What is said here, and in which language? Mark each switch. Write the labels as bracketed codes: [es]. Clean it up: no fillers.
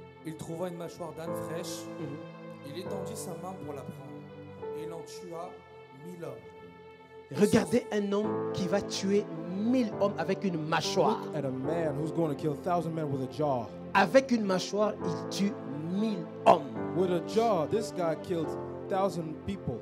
[fr] Il trouva une mâchoire d'âne fraîche. Il étendit sa main pour la prendre. Et il en tua 1000 hommes. Regardez un homme qui va tuer 1000 hommes avec une mâchoire. [en] Look at a man who's going to kill 1,000 men with a jaw. [fr] Avec une mâchoire, il tue 1000 hommes. [en] With a jaw, this guy killed 1,000 people.